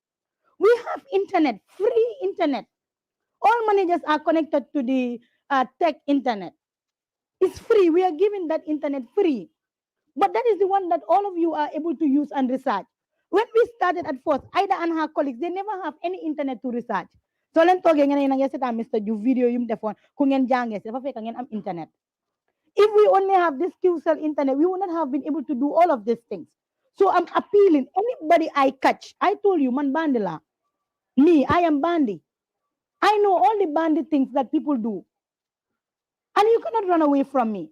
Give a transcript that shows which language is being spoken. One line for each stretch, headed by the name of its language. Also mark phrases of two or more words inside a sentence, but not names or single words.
English: We have internet, free internet. All managers are connected to the tech internet. It's free. We are giving that internet free. But that is the one that all of you are able to use and research. When we started at first, Ida and her colleagues, they never have any internet to research.
Wolof: So len toge ngene na yeseta Mr. Ju video yum defon ku ngeen jangé ci fa fekk ngeen am internet.
English: If we only have this QCell internet, we would not have been able to do all of these things. So I'm appealing, anybody I catch, I told you, man bandila. Me, I am bandy. I know all the bandy things that people do. And you cannot run away from me.